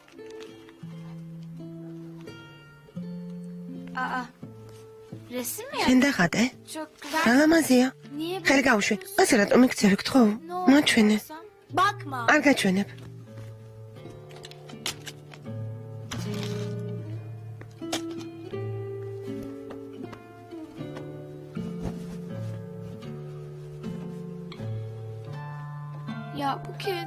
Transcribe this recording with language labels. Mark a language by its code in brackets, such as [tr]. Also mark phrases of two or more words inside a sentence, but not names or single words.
[tr] Resim mi? [ka] შენ დახატე? [tr] Çok güzel. [ka] რა ლამაზია. [tr] Niye [ka] ხელი გავუშვი. ასე რატომ იქცევი გთხოვ? მაჩვენე. [tr] Bakma. [ka] არ გაჩვენებ. [tr] Ya Buket.